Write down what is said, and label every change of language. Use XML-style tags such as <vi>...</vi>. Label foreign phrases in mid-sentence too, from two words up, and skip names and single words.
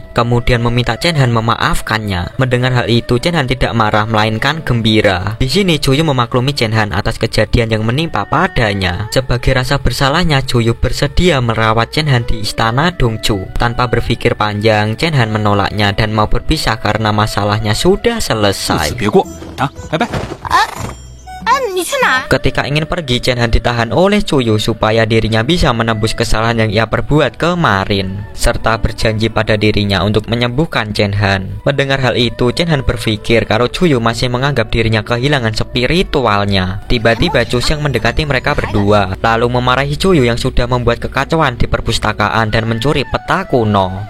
<id>Kemudian meminta Chen Han memaafkannya. Mendengar hal itu, Chen Han tidak marah melainkan gembira. Di sini Chu Yu memaklumi Chen Han atas kejadian yang menimpa padanya. Sebagai rasa bersalahnya, Chu Yu bersedia merawat Chen Han di istana Dongchu. Tanpa berpikir panjang, Chen Han menolaknya dan mau berpisah karena masalahnya sudah selesai.</id> <zh>啊，拜拜。你去哪？</zh> <id>Ketika ingin pergi, Chen Han ditahan oleh Chu Yu supaya dirinya bisa menembus kesalahan yang ia perbuat kemarin, serta berjanji pada dirinya untuk menyembuhkan Chen Han. Mendengar hal itu, Chen Han berpikir kalau Chu Yu masih menganggap dirinya kehilangan spiritualnya. Tiba-tiba Chu Xiang mendekati mereka berdua, lalu memarahi Chu Yu yang sudah membuat kekacauan di perpustakaan dan mencuri peta kuno.</id>